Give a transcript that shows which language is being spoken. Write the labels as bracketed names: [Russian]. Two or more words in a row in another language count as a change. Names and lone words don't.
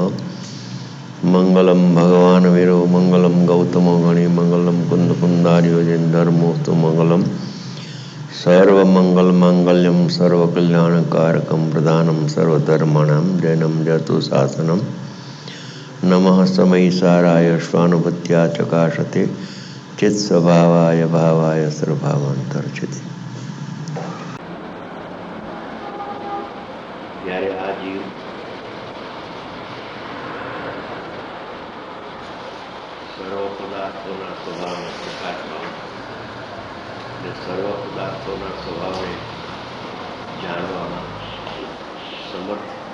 [Sanskrit] मंगलम भगवान वीरो मंगलम गौतमो गणि मंगलम कुंद कुंदार्यो जैन धर्मोस्तु मंगलम सर्वमंगल मांगल्यम सर्वकल्याणकारकम प्रदानम सर्वधर्माणां जैनम जतु शासनम नमः समयिसाराय स्वानुभूत्या चकाशते चित्स्वभावाय भावाय सर्वभावांतर्चिते। [Gujarati] જ્યારે આ જીવ સર્વ પદાર્થોના સ્વભાવને પ્રકાશમાં અને સર્વ પદાર્થોના સ્વભાવને જાણવામાં સમર્થ